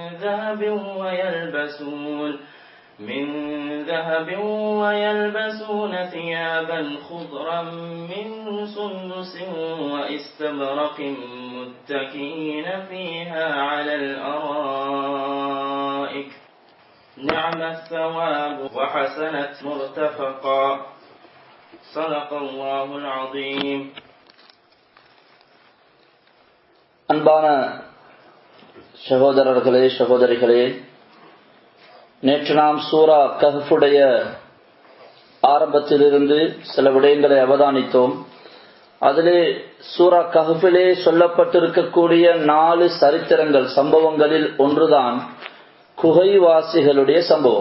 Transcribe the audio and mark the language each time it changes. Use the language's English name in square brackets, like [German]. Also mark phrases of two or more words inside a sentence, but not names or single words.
[Arabic] ذهب ويلبسون ثيابا خضرا من سندس واستبرق متكئين فيها على الأرائك نعم الثواب وحسنت مرتفقا. صدق الله العظيم. [Tamil] அன்பான சகோதரர்களே சகோதரிகளே, நேற்று நாம் சூரா கஹ்ஃபுடைய ஆரம்பத்திலிருந்து சில விடயங்களை அவதானித்தோம். அதிலே சூரா கஹ்ஃபிலே சொல்லப்பட்டிருக்கக்கூடிய 4 சரித்திரங்கள், சம்பவங்களில் ஒன்றுதான் குகைவாசிகளுடைய சம்பவம்.